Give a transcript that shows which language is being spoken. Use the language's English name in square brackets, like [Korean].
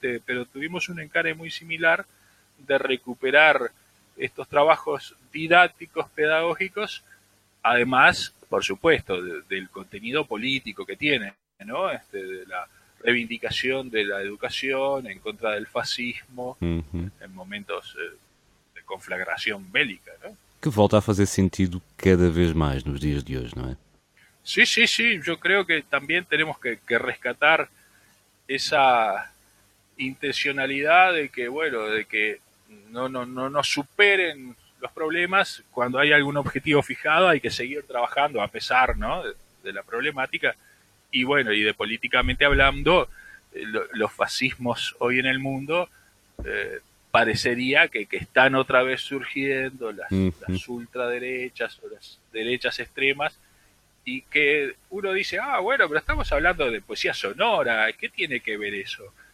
[Spanish] Pero tuvimos un encare muy similar de recuperar estos trabajos didácticos, pedagógicos, además, por supuesto, del contenido político que tiene, ¿no? De la reivindicación de la educación en contra del fascismo. Uh-huh. En momentos de conflagración bélica, ¿no? [Portuguese] Que volta a fazer sentido cada vez mais nos dias de hoje, não é? Sim, sim, sim. Eu creio que também temos que rescatar essa intencionalidade de que, bueno, de que não nos superem os problemas. Quando há algum objetivo fijado, há que seguir trabalhando, a pesar, ¿no?, [Spanish] de la problemática. E, bueno, e de politicamente hablando, los fascismos hoy en el mundo parecería que están otra vez surgiendo las ultraderechas o las derechas extremas, y que uno dice, ah, bueno, pero estamos hablando de poesía sonora, ¿qué tiene que ver eso?